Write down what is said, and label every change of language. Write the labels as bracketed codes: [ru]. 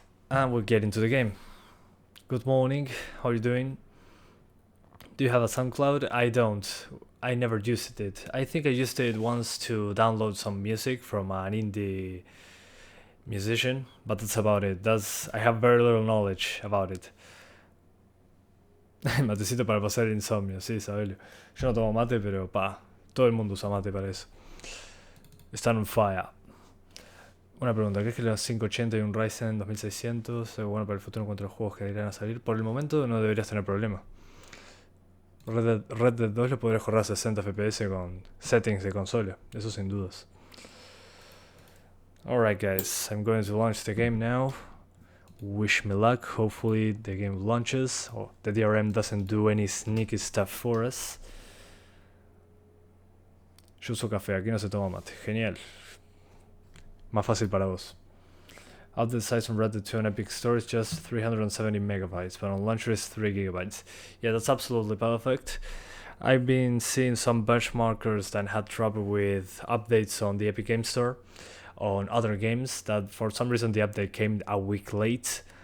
[en] And we'll get into the game. Good morning. How are you doing? Do you have a SoundCloud? I don't. I never used it. I think I used it once to download some music from an indie musician, but that's about it. I have very little knowledge about it. [es] Matecito para pasar el insomnio, sí, Isabel. Yo no tomo mate, pero todo el mundo usa mate para eso. Están on fire. Una pregunta, ¿crees que los 580 y un Ryzen 2600 es bueno para el futuro en cuanto a los juegos que irán a salir? Por el momento no deberías tener problema. Red Dead 2 lo podrías correr a 60 FPS con settings de consola, eso sin dudas. [en] Alright guys, I'm going to launch the game now. Wish me luck, hopefully the game launches, or the DRM doesn't do any sneaky stuff for us. [es] Yo uso café, aquí no se toma mate, genial. Más fácil para vos. [en] Outlet size on Red Dead 2 on Epic Store is just 370 megabytes, but on launcher is 3 gigabytes. Yeah, that's absolutely perfect. I've been seeing some benchmarkers that had trouble with updates on the Epic Game Store on other games, that for some reason the update came a week late.